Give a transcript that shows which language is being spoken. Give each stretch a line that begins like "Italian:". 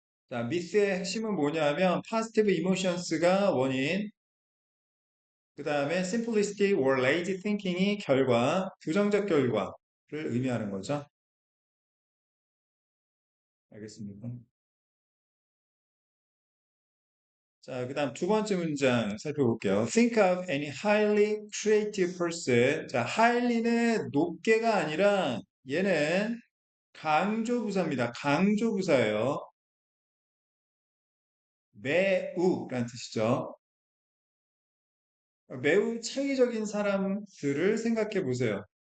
Korean: 자, 미스의 핵심은 뭐냐면
English: positive emotions
Korean: 가 원인, 그 다음에
English: simplistic or lazy thinking
Korean: 이 결과, 부정적 결과를 의미하는 거죠. 알겠습니까? 자, 그 다음 두 번째 문장 살펴볼게요.
English: Think of any highly creative person.
Korean: 자, highly는 높게가 아니라 얘는 강조부사입니다. 강조부사예요. 매우라는 뜻이죠. 매우 창의적인 사람들을 생각해 보세요.